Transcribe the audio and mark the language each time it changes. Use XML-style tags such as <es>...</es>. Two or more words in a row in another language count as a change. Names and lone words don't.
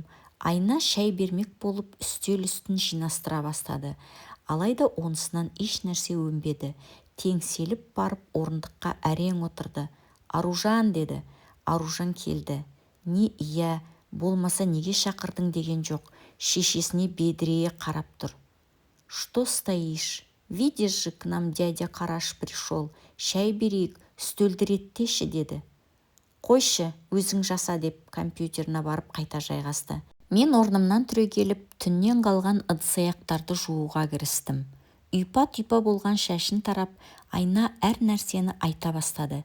<kk>Айна шай бермек болып үстел үстін жинастыра бастады. Алайда онысынан еш нәрсе өнбеді. Теңселіп барып орындыққа әрең отырды. Аружан деді. Аружан келді. Не иә, болмаса неге шақырдың деген жоқ. Шешесіне бедірейе қарап тұр.</kk> <ru>Что стоишь? Видишь же, к нам дядя Қараш пришел.</ru> <kk>Шай берейік, үстелді реттеші деді. Қойшы, өзің жаса деп компьютеріне барып қайта жайғасты. Мен орнымнан түрегеліп, түннен қалған ыдыс-аяқтарды жууға кірістім. Үйпа-түйпа болған шашын тарап, Айна әр нәрсені айта бастады.</kk>